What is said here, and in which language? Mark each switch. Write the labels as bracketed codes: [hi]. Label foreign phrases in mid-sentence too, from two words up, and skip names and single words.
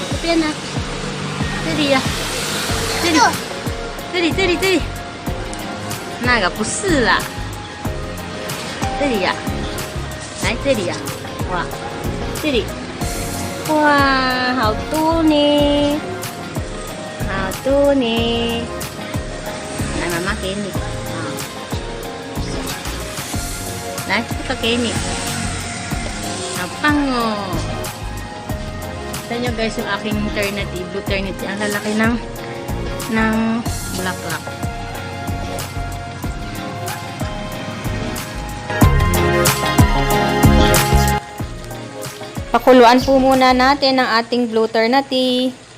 [zh] 这边呢？这里呀、这里，这里，这里，这里，那个不是啦，这里呀、来这里呀、哇，这里，哇，好多呢，好多呢，来，妈妈给你啊，来这个给你，好棒哦！ [tl] Ito nyo guys yung aking Ternity, Blue Ternity. Ang lalaki ng bulaklak. Pakuluan po muna natin ang ating Blue Ternity.